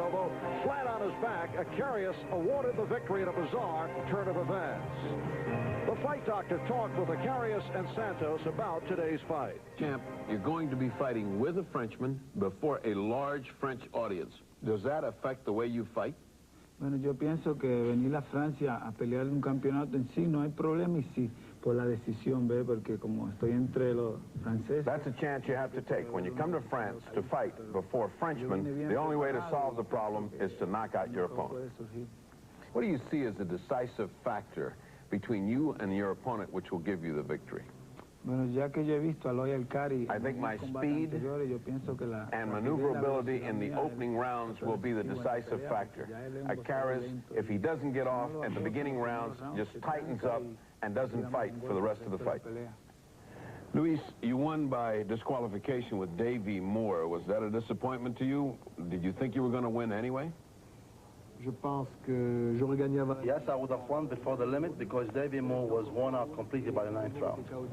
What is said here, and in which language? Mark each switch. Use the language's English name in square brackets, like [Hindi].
[English] Although flat on his back, Acaries awarded the victory in a bizarre turn of events. The fight doctor talked with Acaries and Santos about today's fight. Champ, you're going to be fighting with a Frenchman before a large French audience. Does that affect the way you fight? [Spanish] Bueno, yo pienso que venir a Francia a pelear un campeonato en sí no hay problema, y sí, por la decisión, ¿ve? Porque como estoy entre los franceses... [English] That's a chance you have to take. When you come to France to fight before Frenchmen, the only way to solve the problem is to knock out your opponent. What do you see as a decisive factor between you and your opponent which will give you the victory? [Spanish] Bueno, ya que yo he visto a Acaries, [English] I think my speed and maneuverability in the opening rounds will be the decisive factor. Acaries, if he doesn't get off at the beginning rounds, just tightens up and doesn't fight for the rest of the fight. Luis, you won by disqualification with Davey Moore. Was that a disappointment to you? Did you think you were going to win anyway? [French] Je pense que j'aurais gagné avant. [English] Yes, I would have won before the limit because Davey Moore was worn out completely by the 9th round.